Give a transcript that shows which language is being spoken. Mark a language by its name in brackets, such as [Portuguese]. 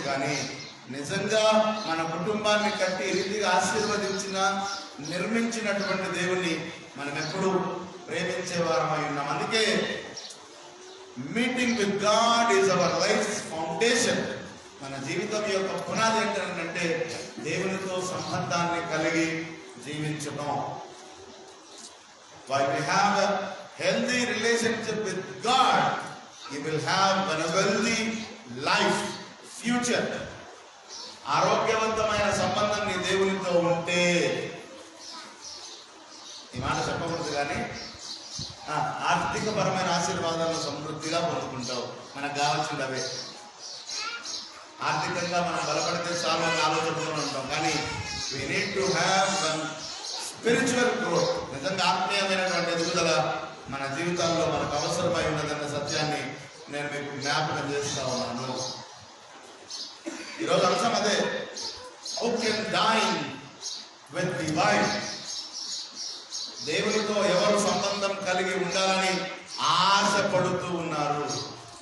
[Telugu] కానీ నిజంగా మన కుటుంబాన్ని కట్టి రీతిగా ఆశీర్వదించిన, నిర్మించినటువంటి దేవుణ్ణి మనం ఎప్పుడు ప్రేమించేవారమై ఉన్నాం. [English] అందుకే meeting with God is our life foundation. [Telugu] మన జీవితం యొక్క పునాది ఏంటంటే దేవునితో సంబంధాన్ని కలిగి జీవించడం. [English] While we have a healthy relationship with God, you will have a wealthy life, future. [Telugu] ఆరోగ్యవంతమైన సంబంధం నీ దేవునితో ఉంటే, ఈ మాట చెప్పకూడదు కానీ ఆర్థిక పరమైన ఆశీర్వాదాలను సమృద్ధిగా పొందుకుంటావు. మనకు కావాల్సింది అవే. ఆర్థికంగా మనం బలపడితే చాలు అని ఆలోచిస్తూ ఉంటాం. [English] కానీ we need to have spiritual growth. [Telugu] నిజంగా ఆత్మీయమైనటువంటి ఎదుగుదల మన జీవితాల్లో మనకు అవసరమై ఉన్నదన్న సత్యాన్ని నేను మీకు జ్ఞాపకం చేస్తా ఉన్నాను. ఈరోజు అంశం అదే, [English] How can dine with the wife. [Telugu] దేవునితో ఎవరు సంబంధం కలిగి ఉండాలని ఆశపడుతూ ఉన్నారు?